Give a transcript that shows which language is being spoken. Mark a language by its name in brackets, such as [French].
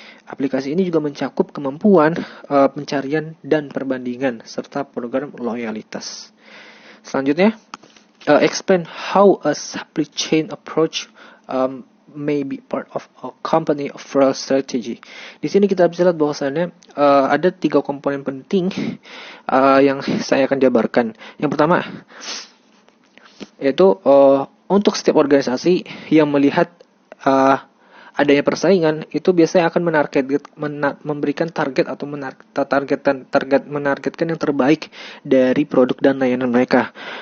[Indonesian] Aplikasi ini juga mencakup kemampuan pencarian dan perbandingan serta program loyalitas. Selanjutnya, [English] explain how a supply chain approach may be part of a company overall strategy. [Indonesian] Di sini kita bisa lihat bahwasannya ada 3 komponen penting yang saya akan jabarkan. Yang pertama, yaitu untuk setiap organisasi yang melihat adanya persaingan itu biasanya akan memberikan target atau menargetkan yang terbaik dari produk dan layanan mereka.